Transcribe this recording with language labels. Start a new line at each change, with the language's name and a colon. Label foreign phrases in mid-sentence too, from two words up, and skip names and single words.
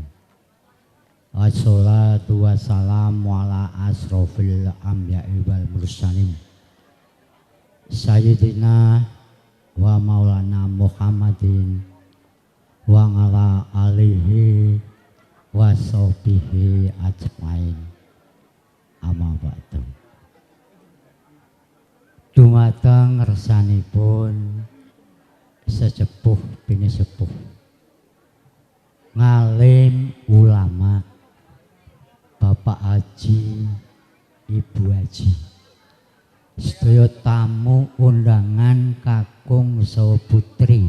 Arabic: والصلاة والسلام على أشرف الأنبياء والمرسلين. سيدنا ومولانا محمد وعلى آله وصحبه أجمعين. أما بعد.
Javanese: Dumateng ngersanipun sesepuh bini sepuh Haji, Ibu Haji. Sedaya tamu undangan kakung saha putri.